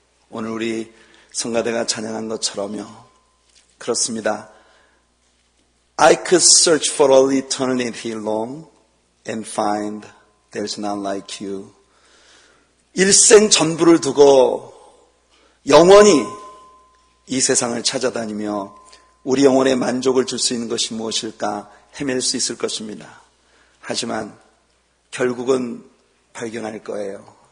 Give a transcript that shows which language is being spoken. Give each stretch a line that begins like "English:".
Korean: 오늘 우리 성가대가 찬양한 것처럼요. 그렇습니다.
English: I could search for all eternity long and find there's none like you.
Korean: 일생 전부를 두고 영원히 이 세상을 찾아다니며 우리 영혼에 만족을 줄 수 있는 것이 무엇일까 헤맬 수 있을 것입니다. 하지만 결국은 발견할 거예요.